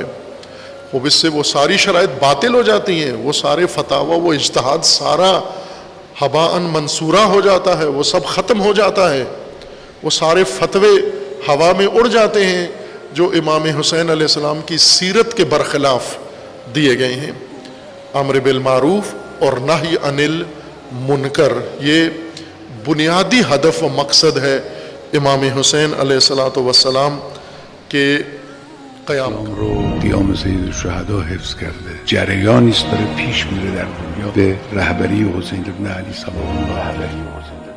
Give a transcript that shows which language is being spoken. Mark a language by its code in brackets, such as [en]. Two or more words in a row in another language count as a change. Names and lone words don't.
[ur] اب اس سے وہ ساری شرائط باطل ہو جاتی ہیں، وہ سارے فتاوی، وہ اجتہاد سارا [ar] ہباء منصورہ [ur] ہو جاتا ہے، وہ سب ختم ہو جاتا ہے، وہ سارے فتوے ہوا میں اڑ جاتے ہیں جو امام حسین علیہ السلام کی سیرت کے برخلاف دیے گئے ہیں۔ [ar] امر بالمعروف [ur] اور [ar] نہی عن المنکر [ur] یہ بنیادی ہدف و مقصد ہے امام حسین علیہ السلام کے قیام کا۔ [fa] رو قیام سید الشهدا حفظ کرده، جریانی است داره پیش میره در دنیا به رهبری حسین ابن علی صلوات الله علیه.